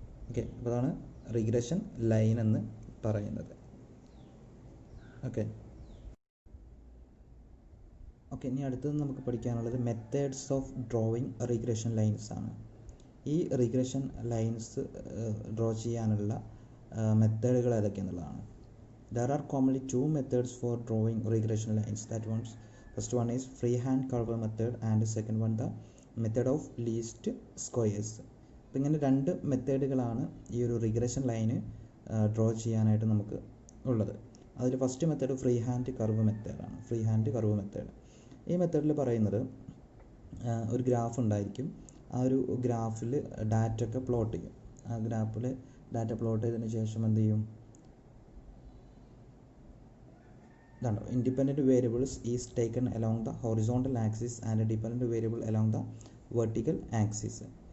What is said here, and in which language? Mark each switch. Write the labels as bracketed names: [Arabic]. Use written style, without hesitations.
[Malayalam] Okay, അപ്പോൾ അതാണ് regression line എന്ന് പറയുന്നത്. ഓക്കെ, ഇനി അടുത്തത് നമുക്ക് പഠിക്കാനുള്ളത് methods of drawing regression lines ആണ്. ഈ റിഗ്രഷൻ ലൈൻസ് ഡ്രോ ചെയ്യാനുള്ള മെത്തേഡുകൾ ഏതൊക്കെയെന്നുള്ളതാണ്. [English] There are commonly two methods for drawing regression lines. First one is freehand curve method and the second one the method of least squares. [Malayalam] അപ്പോൾ ഇങ്ങനെ രണ്ട് മെത്തേഡുകളാണ് ഈ ഒരു regression line draw ചെയ്യാനായിട്ട് നമുക്ക് ഉള്ളത്. അതിൽ first method free hand curve മെത്തേഡാണ്. ഫ്രീ ഹാൻഡ് കർവ് മെത്തേഡ് ഈ മെത്തേഡിൽ പറയുന്നത് ഒരു ഗ്രാഫ് ഉണ്ടായിരിക്കും. ആ ഒരു ഗ്രാഫിൽ ഡാറ്റ ഒക്കെ പ്ലോട്ട് ചെയ്യും. ആ ഗ്രാഫിൽ ഡാറ്റ പ്ലോട്ട് ചെയ്തതിന് ശേഷം എന്ത് ചെയ്യും, ഇതുണ്ടോ, [English] Independent variables is taken along the horizontal axis and dependent variable along the vertical axis.